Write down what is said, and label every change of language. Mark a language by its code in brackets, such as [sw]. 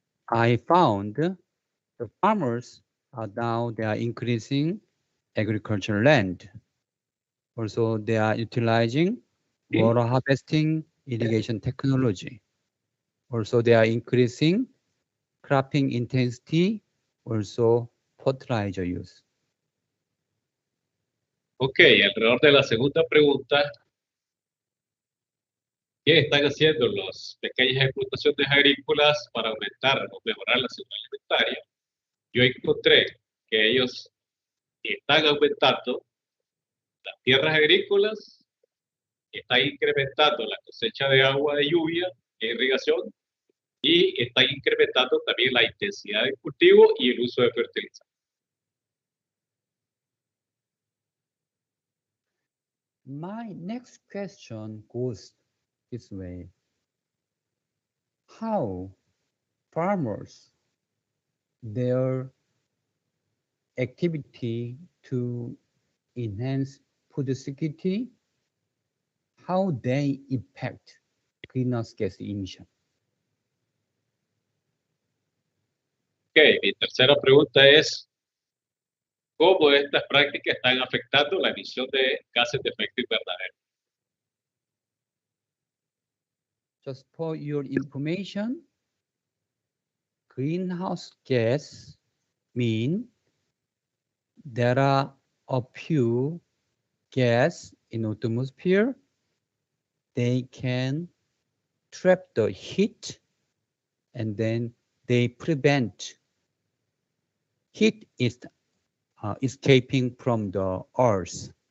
[en] I found the farmers are now, they are increasing agricultural land. Also, they are utilizing water harvesting, irrigation technology. Also, they are increasing cropping intensity, also fertilizer use. [es] Ok, alrededor de la segunda pregunta, ¿qué están haciendo las pequeñas explotaciones agrícolas para aumentar o mejorar la seguridad alimentaria? Yo encontré que ellos están aumentando las tierras agrícolas, están incrementando la cosecha de agua de lluvia e irrigación y están incrementando también la intensidad de cultivo y el uso de fertilizantes. [en] My next question goes this way. How farmers, their activity to enhance food security, how they impact greenhouse gas emission? [es] Ok, mi tercera pregunta es, ¿cómo estas prácticas están afectando la emisión de gases de efecto invernadero? [en] Just for your information, greenhouse gas mean there are a few gas in atmosphere. They can trap the heat and then they prevent heat is escaping from the earth.